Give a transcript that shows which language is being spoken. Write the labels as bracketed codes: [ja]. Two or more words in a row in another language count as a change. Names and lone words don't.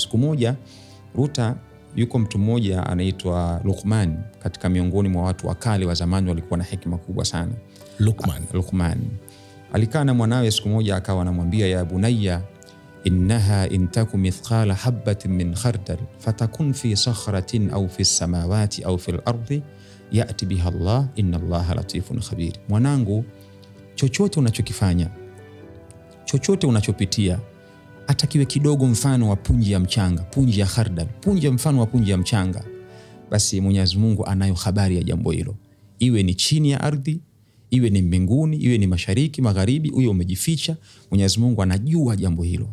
[sw] Siku moja Ruta, yuko mtu mmoja anaitwa Luqman, katika miongoni mwa watu wa kale wa zamani walikuwa na hekima kubwa sana. Luqman alikaa na mwanawe siku moja, akawa anamwambia, [ar] يا بني إنها إن تك مثقال حبة من خردل فتكن في صخرة أو في السماوات أو في الأرض يأت بها الله إن الله لطيف خبير. [sw] Mwanangu, chochote unachokifanya, chochote unachopitia, hata kiwe kidogo mfano wa punji ya mchanga, punji ya khardal, mfano wa punji ya mchanga, basi Mwenyezi Mungu anayo habari ya jambo hilo. Iwe ni chini ya ardhi, iwe ni mbinguni, iwe ni mashariki, magharibi, uwe umejificha, Mwenyezi Mungu anajua jambo hilo.